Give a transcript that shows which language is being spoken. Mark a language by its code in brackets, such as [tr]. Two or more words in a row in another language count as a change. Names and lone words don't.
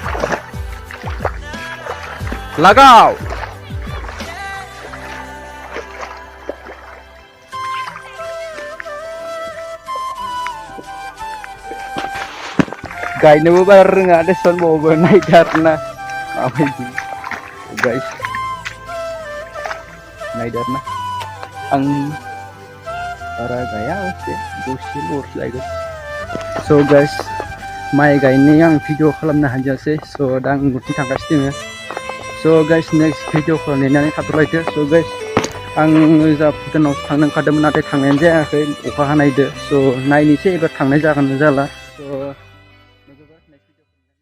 [brx] लागाव गायनोबो बारा रोङा देसन बावबो नायदो आरोना माबायदि गाइस नायदो आरोना आं बारा गाया एसे दसेल'सो गायगोन [en] so guys [brx] माइ गायनाय आं भिडिअ खालामनो हायासै so दा आं न'थिं थांगासिनो दोङो [en] so guys [brx] next भिडिअखौ नेनानै थाथ'लायदो [en] so guys [brx] आं जा भुटानाव थांनो ओंखारदोंमोन नाथाय थांनायानो जायाखै अखा हानायदो स' नायनोसै एबार थांनाय जागोन ना जाला स'